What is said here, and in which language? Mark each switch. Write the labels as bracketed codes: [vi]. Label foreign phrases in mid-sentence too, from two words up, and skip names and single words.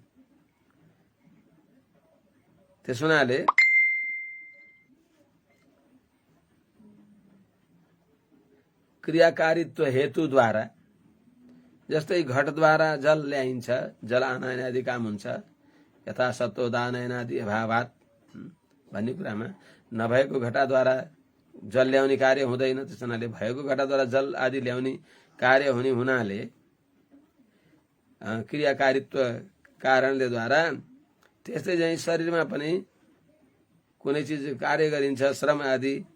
[ne] त्यस हुनाले क्रियाकारित्व हेतुद्वारा, जस्तै घटद्वारा जल ल्याइन्छ, जल आनयन आदि काम हुन्छ, [sa] यथा सत्वोदानयन आदि अभावात [ne] भन्ने कुरामा नभएको घटाद्वारा जल ल्याउने कार्य हुँदैन। त्यस हुनाले भएको घटाद्वारा जल आदि ल्याउने कार्य हुने हुनाले क्रियाकारित्व कारणले द्वारा त्यस्तै चाहिँ शरीरमा पनि कुनै चिज कार्य गरिन्छ, श्रम आदि